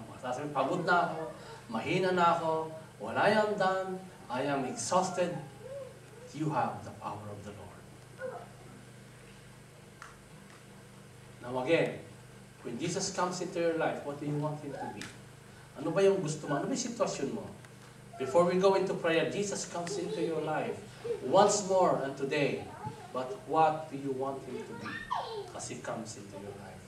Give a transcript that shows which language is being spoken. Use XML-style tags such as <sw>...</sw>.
<tl>Sasabihin, pagod na ako, mahina na ako, wala</tl> <en>am done, I am exhausted. You have the power of the Lord. Now again, when Jesus comes into your life, what do you want Him to be?</en> <tl>Ano ba yung gusto mo? Ano ba yung sitwasyon mo?</tl> <en>Before we go into prayer, Jesus comes into your life once more and today. But what do you want Him to be? As He comes into your life.</en>